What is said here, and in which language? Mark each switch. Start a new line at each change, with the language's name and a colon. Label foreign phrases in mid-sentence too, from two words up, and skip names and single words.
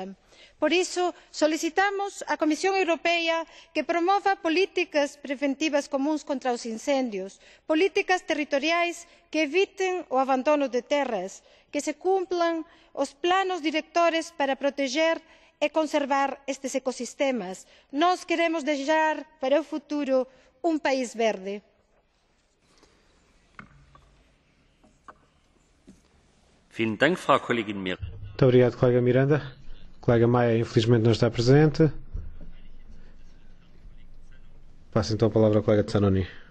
Galician: Por iso, solicitamos á Comisión Europea que promova políticas preventivas comúns contra os incendios, políticas territoriais que eviten o abandono de terras, que se cumplan os planos directores para proteger e conservar estes ecosistemas. Nós queremos deixar para o futuro un país verde.
Portuguese: Muito obrigado, colega Miranda. O colega Maia, infelizmente, não está presente. Passo então a palavra ao colega Zanoni.